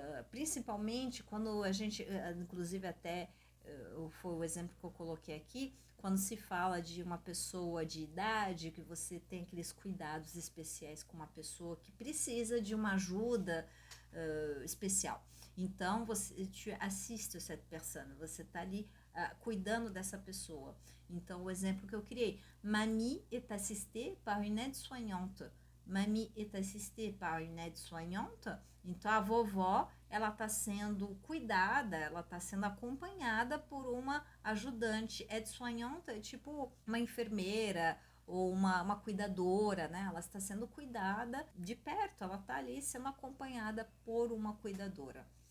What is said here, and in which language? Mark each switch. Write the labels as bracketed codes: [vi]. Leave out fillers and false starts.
[pt] Principalmente quando a gente, inclusive até foi o exemplo que eu coloquei aqui, quando se fala de uma pessoa de idade, que você tem aqueles cuidados especiais com uma pessoa que precisa de uma ajuda especial. Então, você assiste essa pessoa, você está ali cuidando dessa pessoa. Então, o exemplo que eu criei, [fr] Mamie est assistée par une aide-soignante. Mamie est assistée par une aide-soignante. [pt] Então, a vovó, ela está sendo cuidada, ela está sendo acompanhada por uma ajudante. Aide-soignante é tipo uma enfermeira ou uma cuidadora, né? Ela está sendo cuidada de perto, ela está ali sendo acompanhada por uma cuidadora.